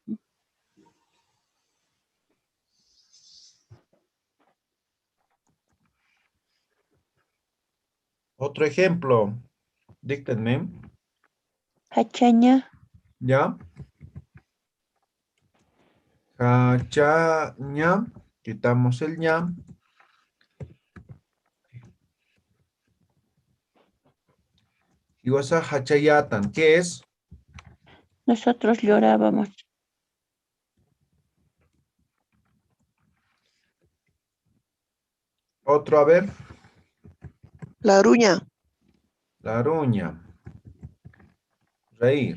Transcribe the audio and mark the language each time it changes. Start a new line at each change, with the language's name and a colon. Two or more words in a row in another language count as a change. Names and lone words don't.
Spanish: Otro ejemplo. Díctenme.
Aymara: Hachaña, ¿Ya? Hachaña.
Spanish: Quitamos el ña.
Aymara: Hiwasa hachayatan.
Spanish: ¿Qué es? nosotros llorábamos. Otro, a ver.
Aymara: La aruña. La aruña. Reír.